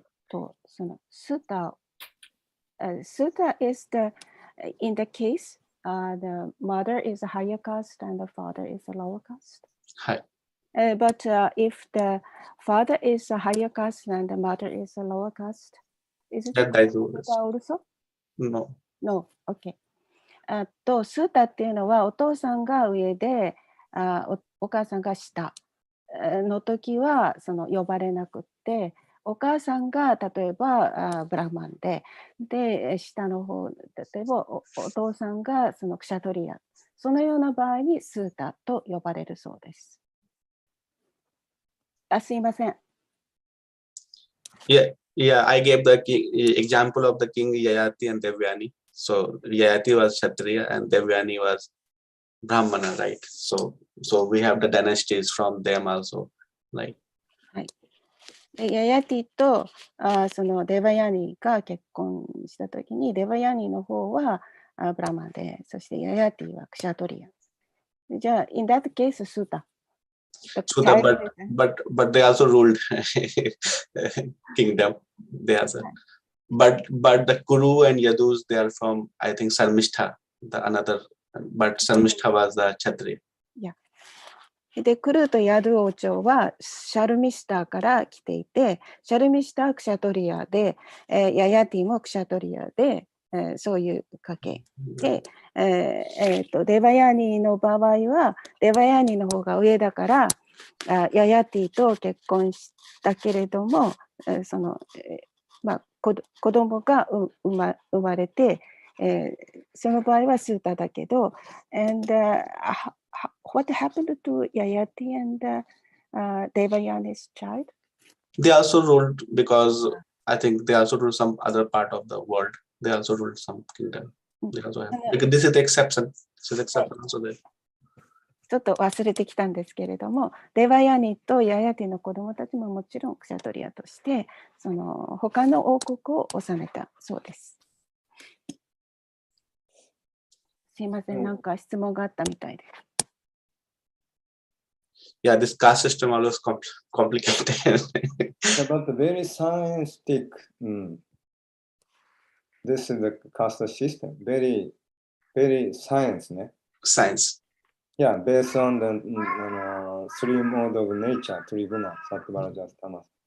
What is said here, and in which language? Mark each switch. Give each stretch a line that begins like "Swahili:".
English: そのスータ、スータ is the, in the case, the mother is a higher caste and the father is a lower caste.
Japanese: はい。
English: But if the father is a higher caste and the mother is a lower caste, is it
Japanese: That大丈夫です。
English: also? No. No, okay.
Japanese: スータっていうのはお父さんが上でお母さんが下の時はその呼ばれなくって、お母さんが例えばブラフマンで下の方、例えばお父さんがそのクシャトリア、そのような場合にスータと呼ばれるそうです。すいません。
English: Yeah, I gave the example of the king Yayati and Devyani. So Yayati was Kshatriya and Devyani was Brahmana, right? So we have the dynasties from them also, right?
Japanese: ヤヤティとそのデバヤニが結婚したときに、デバヤニの方はブラマンで、そしてヤヤティはクシャトリア。
English: じゃあ、in that case, スータ。 Sudha, but they also ruled kingdom. They also, but the Kuru and Yadus, they are from, I think, Sarmishtha, the another, but Sarmishtha was the Kshatriya. Yeah.
Japanese: で、クルーとヤドゥ王朝はシャルミスターから来ていて、シャルミスターはクシャトリアで、ヤヤティもクシャトリアで、そういう家系で、デバヤニの場合はデバヤニの方が上だからヤヤティと結婚したけれども、その子供が生まれて、その場合はスータだけど、
English: and what happened to Yayati and Devayani's child? They also ruled because I think they also ruled some other part of the world. They also ruled some kingdom. They also have, because this is the exception. This is the exception also there.
Japanese: ちょっと忘れてきたんですけれども、デバヤニとヤヤティの子供たちももちろんクシャトリアとして、その他の王国を治めたそうです。すいません、なんか質問があったみたいです。
English: Yeah, this caste system always complicated. But very scientific. This is the caste system. Very science, ne? Science. Yeah, based on the three modes of nature, Triguna, Sattva, Rajas, Tamas.